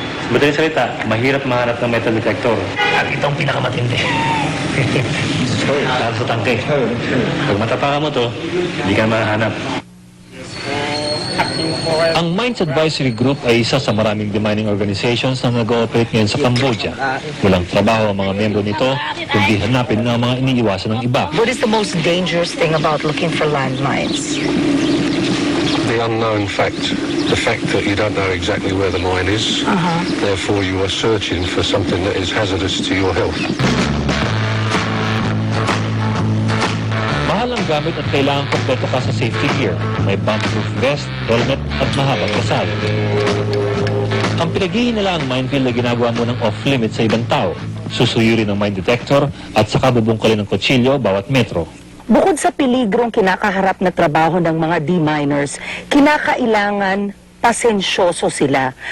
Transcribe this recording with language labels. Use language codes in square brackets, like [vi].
[tl] Madaling salita, mahirap mahanap ng metal detector. At itong pinakamatindi. Lalo sa tangke. Pag matapaka mo to, hindi ka mahanap. Ang Mines Advisory Group ay isa sa maraming demining organizations na nag-ooperate ngayon sa Cambodia. Walang trabaho ang mga membro nito, kundi hanapin ng mga iniiwasan ng iba. [en] What is the most dangerous thing about looking for landmines? The unknown fact. The fact that you don't know exactly where the mine is. Therefore, you are searching for something that is hazardous to your health. [tl] Mahal ang gamit at kailangan kompleto ka sa safety gear. May bomb-proof vest, helmet at mahabang kasal. Ang pinaghihinalaang minefield na ginagawa mo ng off-limit sa ibang tao. Susuyuri ng mine detector at saka bubungkalin ng kutsilyo bawat metro. Bukod sa peligrong kinakaharap na trabaho ng mga deminers, kinakailangan pasensyoso sila.